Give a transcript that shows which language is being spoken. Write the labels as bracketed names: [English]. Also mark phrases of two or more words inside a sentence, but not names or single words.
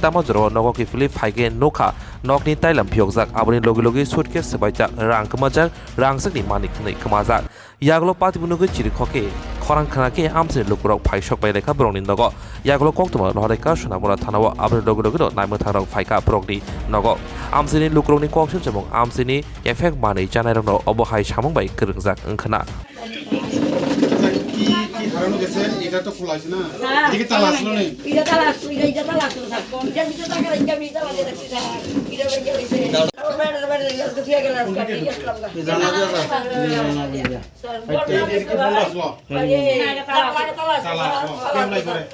[Kok Borok] तामाजराव नगद किफिलि फाइगे नखा नकनि ताइलाम फियकजाक आबनि लगे लगे सुटकेस सबायजाक रां कमाजाक रांसकनि मानिक खनै कमाजाक यागलो पादिमुनुगै चिरिखके खरां खानाके आमसे लुकुराव फाइसक बायलेखा ब्रंनि नग यागलो कक्तमा लहरेका सोनामुरा थानाव आबनि लगे लगे नायमो थांराव फाइका ब्रंनि नग आमसेनि लुकुरावनि कक्सिन जमं आमसेनि एफेक्ट मानै जानायरनो अबहाय सामंबाय गोरोंजाक ओंखाना [Bangla] এটা তো খোলা আছে না এদিকে তালা আসলো নেই এটা তালা আসলো এটা তালা আসলো স্যার এটা ভিতরে টাকা রেখে আমি তালা দিয়ে রাখছি স্যার এটা রেখে দিয়েছে বেড়ে দিয়ে গেল কাটি আসলাম জানা দিয়া স্যার এদিকে ফোন আসলো তালা আসলো কেমন লাই করে